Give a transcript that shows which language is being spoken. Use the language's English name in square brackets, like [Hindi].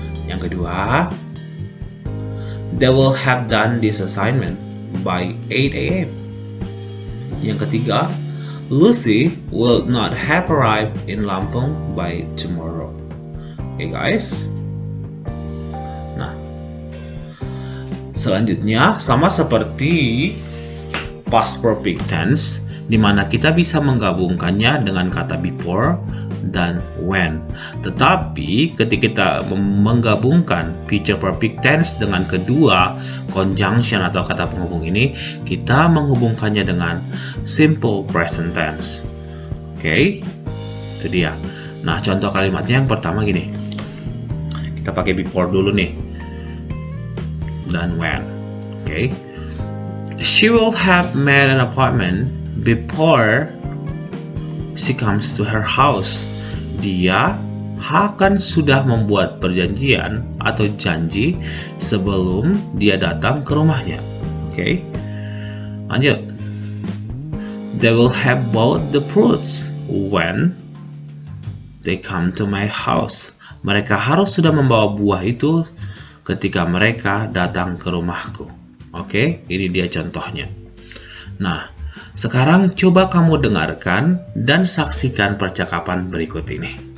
[English] Yang kedua, they will have done this assignment by 8 a.m. Yang ketiga, Lucy will not have arrived in Lampung by tomorrow. Okay, guys. [Indonesian] Nah, selanjutnya sama seperti past perfect tense, di mana kita bisa menggabungkannya dengan kata before dan when. Tetapi ketika kita menggabungkan future perfect tense dengan kedua conjunction atau kata penghubung ini, kita menghubungkannya dengan simple present tense. Oke, itu dia. Nah, contoh kalimatnya yang pertama gini. Kita pakai before dulu nih. Dan when. Oke. [English] She will have made an appointment before she comes to her house. [Indonesian] Dia akan sudah membuat perjanjian atau janji sebelum dia datang ke rumahnya. Oke. Lanjut. [English] They will have bought the fruits when they come to my house. [Indonesian] Mereka harus sudah membawa buah itu ketika mereka datang ke rumahku. Oke, ini dia contohnya. Nah, sekarang coba kamu dengarkan dan saksikan percakapan berikut ini.